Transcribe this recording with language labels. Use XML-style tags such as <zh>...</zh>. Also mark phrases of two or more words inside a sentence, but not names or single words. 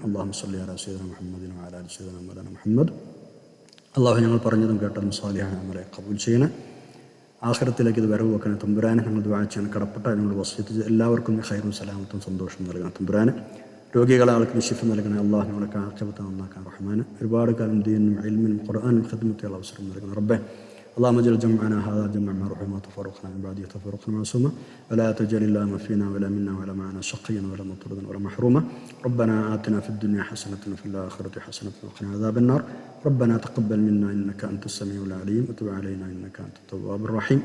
<ar>اللهم صل على سيدنا محمد وعلى آل سيدنا مولانا محمد.</ar> <ml>അല്ലാഹു ഞങ്ങൾ പറഞ്ഞതും കേട്ടതും സാലിഹായ അമലെ ഖബൂൽ ചെയ്യണേ. ആഖിറത്തിലേക്ക് ഇത് വരവ് വെക്കണേ തമ്പുരാനെ. ഞങ്ങൾ ദുആ ചെയ്യാൻ കടപ്പെട്ട ഞങ്ങൾ വസിയത്ത് എല്ലാവർക്കും ഖൈറും സലാമത്തും സന്തോഷം നൽകണം തമ്പുരാനെ. രോഗികളെ ആൾക്ക് ശിഫ നൽകണേ. അല്ലാഹു ഞങ്ങളൊക്കെ ആഖിറത്ത് നന്നാക്കാൻ റഹ്മാനെ. ഒരുപാട് കാലം ദീനും ഇൽമിനും ഖുർആനും ഖിദ്മത്തുള്ള അവസരം നൽകണം റബ്ബേ.</ml> <ar>اللهم اجعل جمعنا هذا جمعا مرحوما وتفرقنا من بعده تفرقا معصوما ولا تجعل اللهم فينا ولا منا ولا معنا شقيا ولا مطردا ولا محروما. ربنا آتنا في الدنيا حسنة وفي الآخرة حسنة وقنا عذاب النار. ربنا تقبل منا إنك أنت السميع العليم وتب علينا إنك أنت التواب الرحيم.</ar>